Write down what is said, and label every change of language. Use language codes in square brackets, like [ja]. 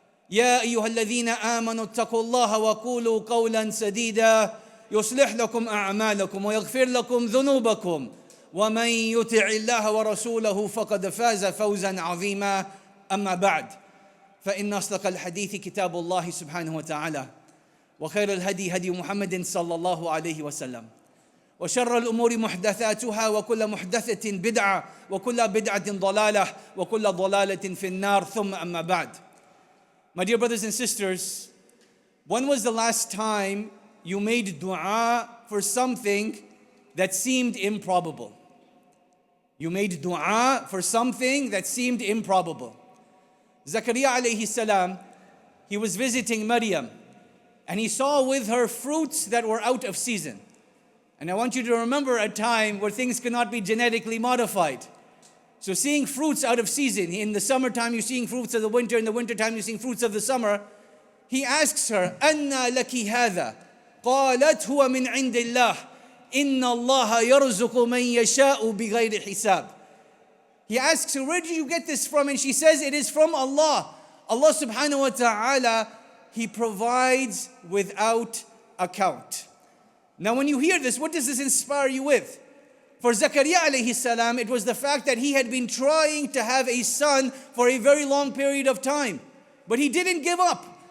[ar] يا أيها الذين آمنوا اتقوا الله وقولوا قولا سديدا يصلح لكم أعمالكم ويغفر لكم ذنوبكم ومن يطع الله ورسوله فقد فاز فوزا عظيما أما بعد فإن أصدق الحديث كتاب الله سبحانه وتعالى وخير الهدي هدي محمد صلى الله عليه وسلم وشر الأمور محدثاتها وكل محدثة بدعة وكل بدعة ضلالة وكل ضلالة في النار ثم أما بعد. [en] My dear brothers and sisters, when was the last time you made dua for something that seemed improbable? You made dua for something that seemed improbable. Zakaria alayhi salam, he was visiting Maryam and he saw with her fruits that were out of season. And I want you to remember a time where things cannot be genetically modified. So seeing fruits out of season, in the summertime you're seeing fruits of the winter, in the wintertime you're seeing fruits of the summer. He asks her, [ar] أَنَّا لَكِ هَذَا قالت هو من عند الله إن الله يرزق من يشاء بغير حساب. [en] He asks her, where did you get this from? And she says, it is from Allah. Allah subhanahu wa ta'ala, He provides without account. Now when you hear this, what does this inspire you with? For Zakaria alayhi salam, it was the fact that he had been trying to have a son for a very long period of time. But he didn't give up.